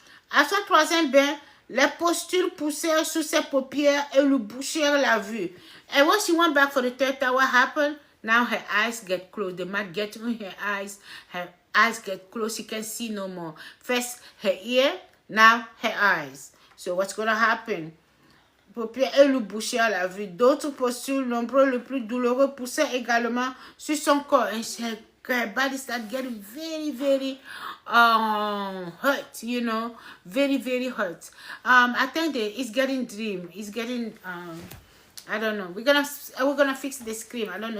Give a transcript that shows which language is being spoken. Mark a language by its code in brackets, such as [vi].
[fr] À son troisième bain, les pustules poussèrent sous ses paupières et lui bouchèrent la vue. [en] And when she went back for the third time, what happened? Now her eyes get closed. The mud gets in her eyes get closed. She can see no more. First her ear, now her eyes. So what's going to happen? [fr] Paupières et lui bouchèrent la vue. D'autres pustules, nombreux, le plus douloureux, poussèrent également sur son corps. [en] And her body started getting very, very hurt, you know, very, very hurt. I think that it's getting dream. It's getting I don't know. We're gonna fix the screen. I don't know.